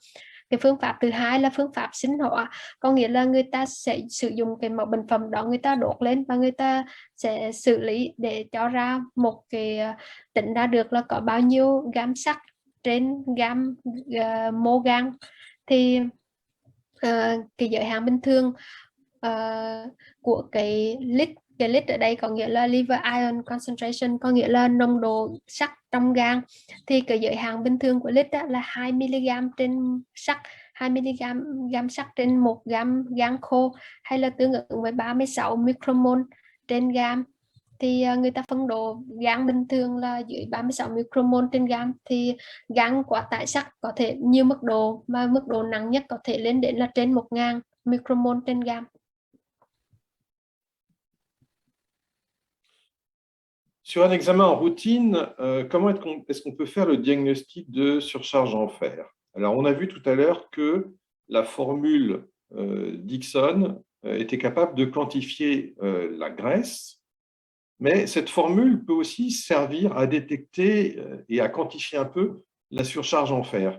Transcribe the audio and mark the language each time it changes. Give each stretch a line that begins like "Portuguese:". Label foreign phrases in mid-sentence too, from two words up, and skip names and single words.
Vietnamese: Cái phương pháp thứ hai là phương pháp sinh hóa, có nghĩa là người ta sẽ sử dụng cái mẫu bệnh phẩm đó, người ta đốt lên và người ta sẽ xử lý để cho ra một cái tính ra được là có bao nhiêu gam sắt trên gam mô gan. Thì cái giới hạn bình thường của cái lít ở đây có nghĩa là
English: liver iron concentration,
Vietnamese: có nghĩa là nồng độ sắt trong gan. Thì cái giới hạn bình thường của lít là 2 mg trên sắt, 2 mg sắt trên 1 gam gan khô, hay là tương ứng với 36 micromol trên gam. Thì người ta phân độ gan bình thường là dưới 36 micromol trên gam. Thì gan quá tải sắt có thể nhiều mức độ, mà mức độ nặng nhất có thể lên đến là trên 1000 micromol trên gam.
French: Sur un examen en routine, comment est-ce qu'on peut faire le diagnostic de surcharge en fer? Alors, on a vu tout à l'heure que la formule Dixon était capable de quantifier la graisse, mais cette formule peut aussi servir à détecter et à quantifier un peu la surcharge en fer.